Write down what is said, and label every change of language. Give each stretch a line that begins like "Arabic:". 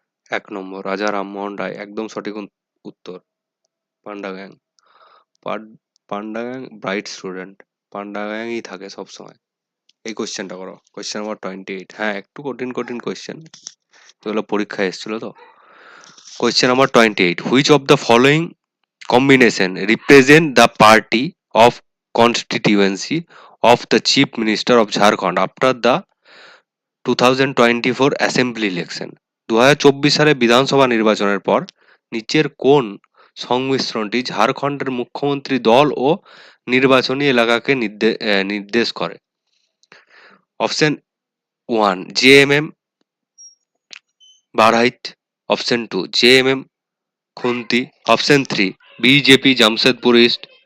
Bangla: 1 নম্বর রাজা রামমোহন রায় একদম সঠিক উত্তর। পান্ডা গ্যাং। পান্ডা গ্যাং ব্রাইট স্টুডেন্ট, পান্ডা গ্যাংই থাকে সবসময়। এই কোশ্চেনটা করো, কোশ্চেন নাম্বার 28। হ্যাঁ, একটু কঠিন কঠিন কোশ্চেন, এগুলো পরীক্ষায় এসেছিল তো।
English: Question number 28, which of the following combination represent the party of constituency of the chief minister of Jharkhand after the 2024 assembly election?
Bangla: 2024 সালে বিধানসভা নির্বাচনের পর নিচের কোন সংমিশ্রণটি ঝাড়খণ্ডের মুখ্যমন্ত্রী দল ও নির্বাচনী এলাকাকে নির্দেশ করে? অপশন 1 জেএমএম বারহাইট, অপশন 2 জেএমএম খুন্তি, অপশন 3 বিজেপি জামশেদপুর ইস্ট।